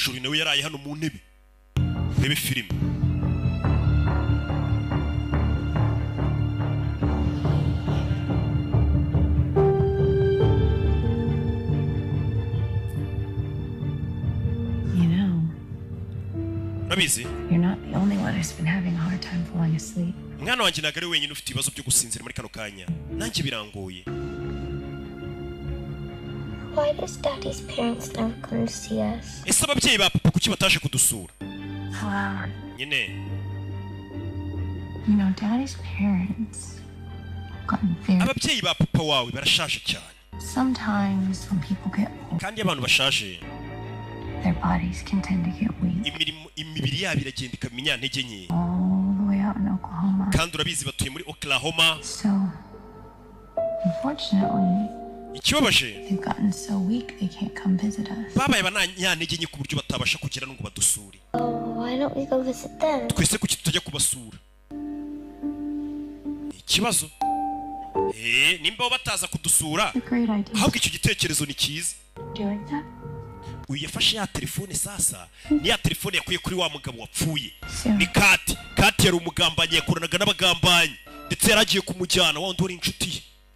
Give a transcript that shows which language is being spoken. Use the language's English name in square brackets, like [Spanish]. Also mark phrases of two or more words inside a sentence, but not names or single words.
[Kinyarwanda] joro nawe yaraye hano mu ntebe rebe filime Nabizi [English] You're not the only one who's been having a hard time falling asleep. [Kinyarwanda] Mwana wanjye nagari wenyine ufite ibibazo byo gusinzira muri kano kanya nanjye birangoye [English] Why does Daddy's parents never come to see us? [Kinyarwanda] Ese ababyeyi ba papa kuki bataje kudusura Wow. nyine [English] You know, Daddy's parents gotten very... [Kinyarwanda] ababyeyi ba papa wawe barashaje cyane [English] Sometimes when people get old, [Kinyarwanda] kandi abantu bashaje [English] their bodies can tend to get weak. [Kinyarwanda] imibiri yabo iragenda ikamenya ntege nke [English] All the way out in Oklahoma. [Kinyarwanda] kandi urabizi batuye muri Oklahoma [English] So, unfortunately, [Kinyarwanda] ikibabaje [English] they've gotten so weak they can't come visit us. [Kinyarwanda] babaye bananyantege nke ku buryo batabasha kugera ngo badusure [English] Why don't we go visit them? [Kinyarwanda] twese kuki tutajya kubasura ikibazo nimba bataza kudusura ahubwo icyo gitekerezo ni cyiza uyu yafashe ya telefone sasa ni ya telefone yakuye kuri wa mugabo wapfuye ni kati yari umugambanyi yakoranaga n'abagambanyi ndetse yaragiye kumujyana wa wundi wari inshuti ye